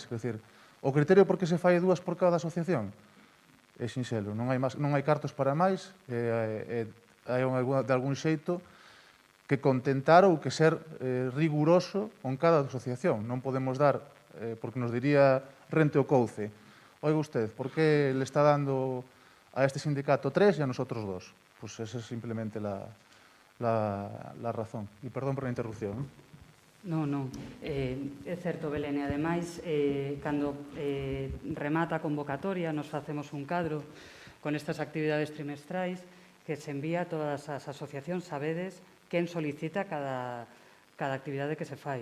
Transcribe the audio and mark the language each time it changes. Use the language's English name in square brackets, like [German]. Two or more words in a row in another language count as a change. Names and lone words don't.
[Galician] É dicir, o criterio por que se fai 2 por cada asociación é sinxelo, non hai cartos para máis, hai de algún xeito que contentar ou que ser riguroso con cada asociación. Non podemos dar, porque nos diría Rente o Couce, [Spanish] oiga usted, por que le está dando a este sindicato 3 e a nosotros 2? Pues esa es simplemente la razón. [Galician] E perdón por a interrupción. Non. É certo, Belén, e ademais, cando remata a convocatoria, nos facemos un cadro con estas actividades trimestrais que se envía a todas as asociacións, sabedes quen solicita cada actividade que se fai.